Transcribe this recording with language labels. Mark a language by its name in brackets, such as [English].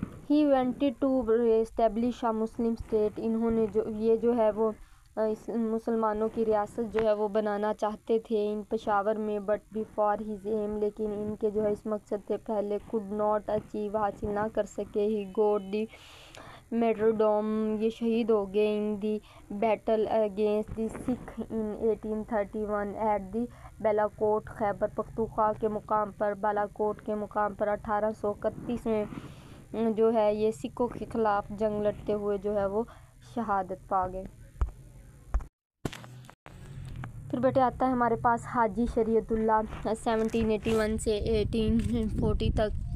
[English] He wanted to establish a Muslim state. [Urdu] انہوں نے یہ جو ہے وہ مسلمانوں کی ریاست جو ہے وہ بنانا چاہتے تھے ان پشاور میں. [English] but before his aim, [Urdu] لیکن ان کے جو ہے اس مقصد سے پہلے [English] could not achieve [Urdu] حاصل نہ کر سکے. [English] He got the martyrdom. [Urdu] یہ شہید ہو گئے [English] in the battle against the Sikh in 1831 at the Balakot. [Urdu] Khyber Pakhtunkhwa کے مقام پر بالاکوٹ کے مقام پر 1831 میں جو ہے یہ سکھوں کے خلاف جنگ لڑتے ہوئے جو ہے وہ شہادت پا گئے. پھر بیٹے آتا ہے ہمارے پاس حاجی شریعت اللہ 1781 سے 1840 تک.